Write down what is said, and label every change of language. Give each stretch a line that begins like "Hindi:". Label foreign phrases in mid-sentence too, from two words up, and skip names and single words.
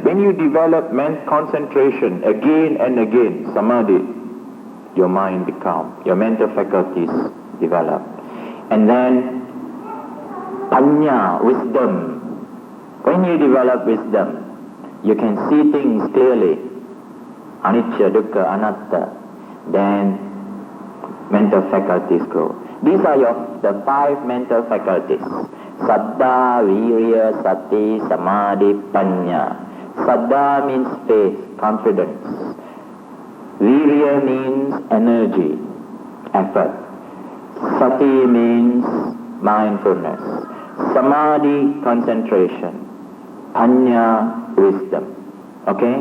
English: When you develop concentration again and again, samadhi, your mind becomes, your mental faculties develop. And then panya, wisdom. When you develop wisdom, you can see things clearly.
Pali: Anicca, dukkha, anatta.
English: Then mental faculties grow. These are the 5 mental faculties.
Pali: Saddha, virya, sati, samadhi, panya.
English: Saddha means faith, confidence. Virya means energy, effort. Sati means mindfulness. Samadhi, concentration. Panya, wisdom. Okay?